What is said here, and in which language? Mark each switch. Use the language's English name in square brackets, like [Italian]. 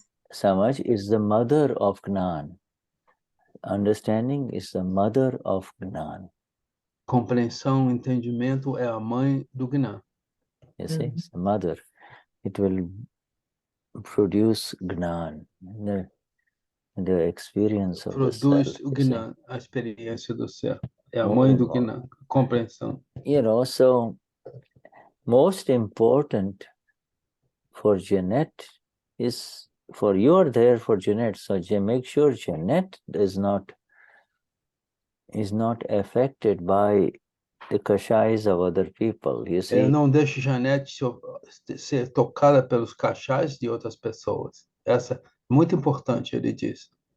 [English] Samaj is the mother of Gnan. Understanding is the mother of Gnan. [Portuguese] Compreensão, entendimento é a mãe do Gnan. [English] You see, it's the mother. It will produce Gnan, the experience of [Portuguese] Produz [English] the self. [Portuguese] O Gnan, a experiência do ser. É a mãe do Gnan, compreensão. [English] You know, so most important for Jeanette is, for you are there for Jeanette, so make sure Jeanette is not affected by the kashais of other people, you see. [Portuguese] Não deixe Jeanette ser tocada pelos kashais de outras pessoas. Essa é muito importante, ele diz.